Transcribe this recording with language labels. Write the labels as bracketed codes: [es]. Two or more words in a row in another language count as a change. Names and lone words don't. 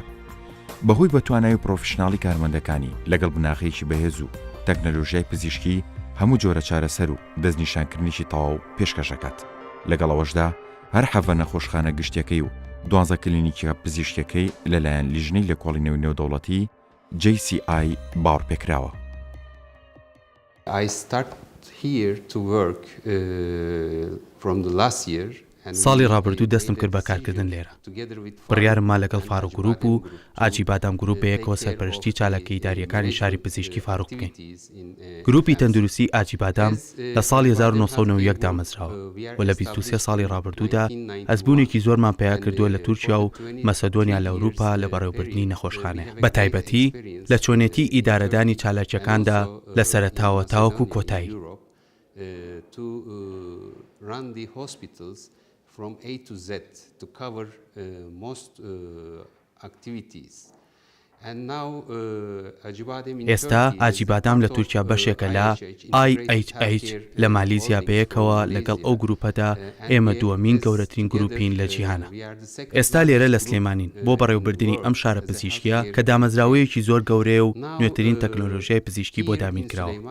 [ckb] بەهۆی بەتوانایی پرۆفشناڵی کارمەندەکانی لەگەڵ بناغەیەکی بەهێز و تەکنەلۆژیای پزیشکی هەموو جۆرە چارەسەر و دەستنیشانکردنیشی تەواو پێشکەشەکات. لەگەڵەوەشدا هەر حەڤە نەخۆشخانە گشتیەکەی و 12 کلینیکە پزیشکیەکەی لەلایەن لیژنەی لێکۆڵینەوەی نێودەوڵەتی JCI باوەڕ پێکراوە. [en] I start here to work from the last year. [ckb] ساڵی ڕابردوو دەستم کرد بە کارکردن لێرە. بڕیارم ما لەگەڵ فاروق گروپ و ئاجی بادام گروپ بەیەکەوە سەرپەرشتی چالەکە ئیداریەکانی شاری پزیشکی فاروق بکەین. گروپی تەندروستی ئاجی بادام لە ساڵی 1990 دامەزراوە و لە 23 ساڵی ڕابردوودا ئەزبوونێکی زۆرمان پێیا کردووە لە تورکیا و مەسەدۆنیا لە ئەوروپا لە بەڕێوەبردنی نەخۆشخانەیە. بە تایبەتی لە چۆنێتی ئیدارەدانی چالاکیەکاندا لە سەرەتاوە تاوەکو کۆتایی. [en] From A to Z to cover most activities. [ckb] ئێستا ئاجی بادام لە تورکیا بەشێکە لە IHH لە مالیزیا بەیەکەوە لەگەڵ ئەو گروپەدا ئێمە دووەمین گەورەترین گروپین لە جیهانە. ئێستا لێرە لە سلێمانین بۆ بەڕێوەبردننی ئەم شارە پزیشکیە کە دامەزراوەیەکی زۆر گەورەیە و نوێترین تەکنۆلۆژیای پزیشکی بۆ دامینکراوە.